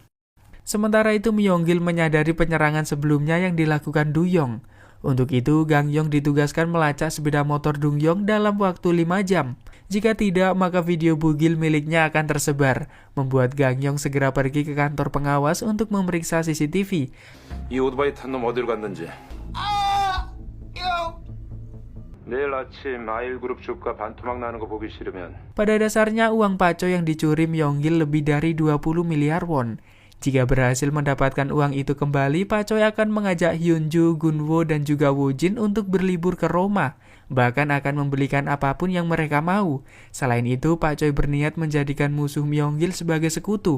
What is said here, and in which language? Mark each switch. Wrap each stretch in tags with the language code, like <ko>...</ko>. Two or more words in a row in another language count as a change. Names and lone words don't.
<id>Sementara itu, Myung-gil menyadari penyerangan sebelumnya yang dilakukan Du-yong. Untuk itu, Gang-yong ditugaskan melacak sepeda motor Dung-yong dalam waktu 5 jam. Jika tidak, maka video bugil miliknya akan tersebar, membuat Gang-yong segera pergi ke kantor pengawas untuk memeriksa CCTV.</id> <ko>이 오토바이 탄 놈 어디로 갔는지. 내일 아침 아일그룹 주가 반토막 나는 거 보기 싫으면.</ko> <id>Pada dasarnya, uang Pak Choi yang dicuri Myung-gil lebih dari 20 miliar won. Jika berhasil mendapatkan uang itu kembali, Pak Choi akan mengajak Hyunju, Gunwo, dan juga Woo-jin untuk berlibur ke Roma. Bahkan akan membelikan apapun yang mereka mau. Selain itu, Pak Choi berniat menjadikan musuh Myung-gil sebagai sekutu.</id>